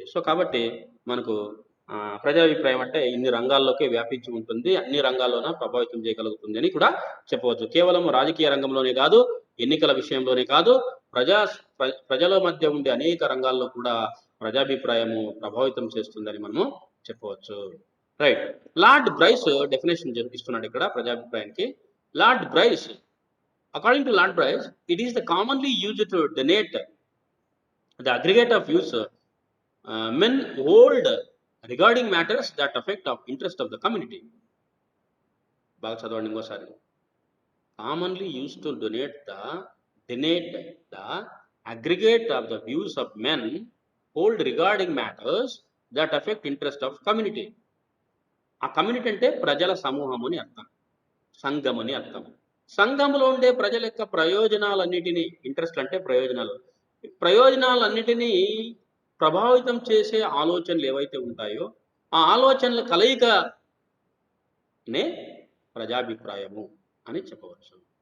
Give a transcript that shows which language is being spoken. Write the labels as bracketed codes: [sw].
[te] So కాబట్టి మనకు ప్రజాభిప్రాయం అంటే ఇన్ని రంగాల్లోకి వ్యాపించి ఉంటుంది, అన్ని రంగాల్లోన ప్రభావితం చేయగలుగుతుంది అని కూడా చెప్పవచ్చు. కేవలం రాజకీయ రంగంలోనే కాదు, ఎన్నికల విషయంలోనే కాదు, ప్రజల మధ్య ఉండే అనేక రంగాల్లో కూడా ప్రజాభిప్రాయము ప్రభావితం చేస్తుందని మనము చెప్పవచ్చు. రైట్. లార్డ్ బ్రైస్ డెఫినేషన్ ఇస్తున్నాడు ఇక్కడ ప్రజాభిప్రాయానికి. [en] Lord Bryce, according to Lord Bryce, it is the commonly used to denote the aggregate of views men hold regarding matters that affect of interest of the community. [te] బాగా చదవండి ఇంకోసారి. [en] Commonly used to denote the aggregate of the views of men hold regarding matters that affect interest of community. [te] ఆ community అంటే ప్రజల సమూహం అని అర్థం, సంఘం అని అర్థం. సంఘంలో ఉండే ప్రజల యొక్క ప్రయోజనాలన్నిటినీ, ఇంట్రెస్ట్ అంటే ప్రయోజనాలన్నిటినీ ప్రభావితం చేసే ఆలోచనలు ఏవైతే ఉంటాయో ఆ ఆలోచనల కలయికనే ప్రజాభిప్రాయము అని చెప్పవచ్చు.